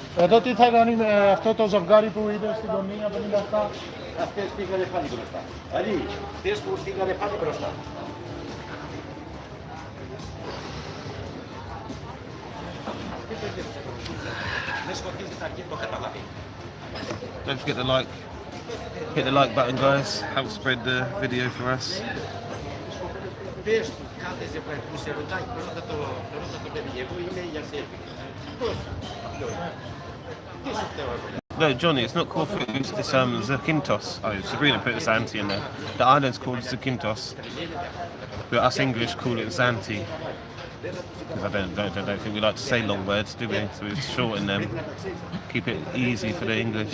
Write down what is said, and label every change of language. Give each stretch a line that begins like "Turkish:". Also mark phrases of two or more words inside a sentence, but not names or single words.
Greek: Εδώ τι θα κάνει με αυτό το ζευγάρι που είδε στην γωνία 57. Αυτές πήγανε πάλι μπροστά. Ali, αυτές που πήγανε πάλι μπροστά. Δεν σκοτίζει τα αρχή, το καταλαβαίνει.
English: Don't forget to like, hit the like button, guys. Help spread the video for us.
Greek: Πες του κάθε ζευγάρι που σε ρωτάει πρώτα το παιδί. Εγώ είμαι για σέλφι. Πώς? Τι σου φταίω εγώ?
English: No, Johnny, it's not Corfu, it's Zakynthos. Oh, Sabrina put Zante in there. The island's called Zakynthos, but us English call it Zante. Because I don't think we like to say long words, do we? So we shorten them, keep it easy for the English.